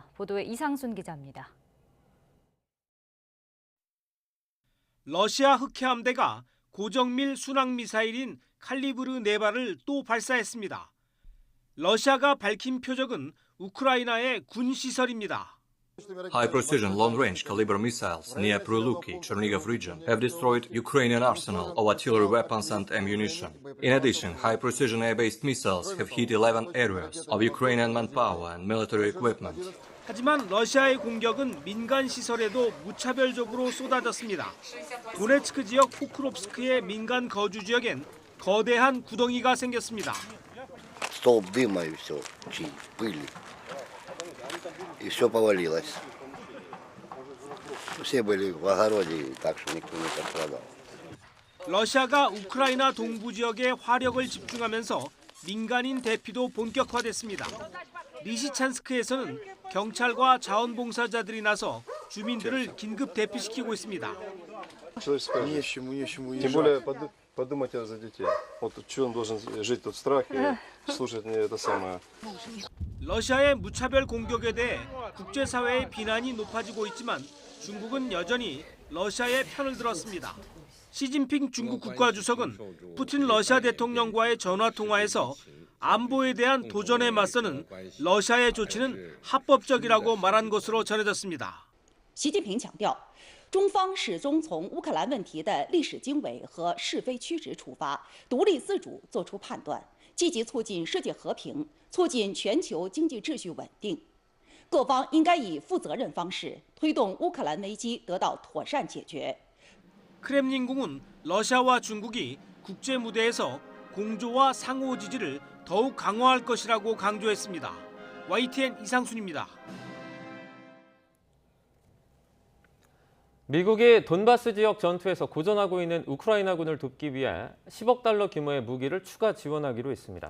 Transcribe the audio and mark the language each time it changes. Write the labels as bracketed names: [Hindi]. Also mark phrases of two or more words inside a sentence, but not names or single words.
[Korean] 보도에 이상순 기자입니다. 러시아 흑해함대가 고정밀 순항미사일인 칼리브르 4발을 또 발사했습니다. 러시아가 밝힌 표적은 우크라이나의 군시설입니다. [English] High-precision long-range caliber missiles near Pryluki, Chernihiv region have destroyed Ukrainian arsenal of artillery weapons and ammunition. In addition, high-precision air-based missiles have hit 11 areas of Ukrainian manpower and military equipment. [Korean] 하지만 러시아의 공격은 민간 시설에도 무차별적으로 쏟아졌습니다. 도네츠크 지역 포크롭스크의 민간 거주 지역엔 거대한 구덩이가 생겼습니다. [Russian] Столб дыма и все, пыли. И все повалилось. Все были в огороде, так что никто не пострадал. [Korean] 러시아가 우크라이나 동부 지역에 화력을 집중하면서 민간인 대피도 본격화됐습니다. 리시찬스크에서는 경찰과 자원봉사자들이 나서 주민들을 긴급 대피시키고 있습니다. [Russian] Тем более подумать за детей. Вот что он должен жить тут в страхе, слушать это самое. [Korean] 러시아의 무차별 공격에 대해 국제사회의 비난이 높아지고 있지만 중국은 여전히 러시아의 편을 들었습니다. 시진핑 중국 국가주석은 푸틴 러시아 대통령과의 전화통화에서 안보에 대한 도전에 맞서는 러시아의 조치는 합법적이라고 말한 것으로 전해졌습니다. [Chinese] 习近平强调，中方始终从乌克兰问题的历史经纬和是非曲直出发，独立自主作出判断，积极促进世界和平，促进全球经济秩序稳定。各方应该以负责任方式推动乌克兰危机得到妥善解决。 [Korean] 크렘린궁은 러시아와 중국이 국제 무대에서 공조와 상호 지지를 더욱 강화할 것이라고 강조했습니다. YTN 이상순입니다. 미국이 돈바스 지역 전투에서 고전하고 있는 우크라이나군을 돕기 위해 10억 달러 규모의 무기를 추가 지원하기로 했습니다.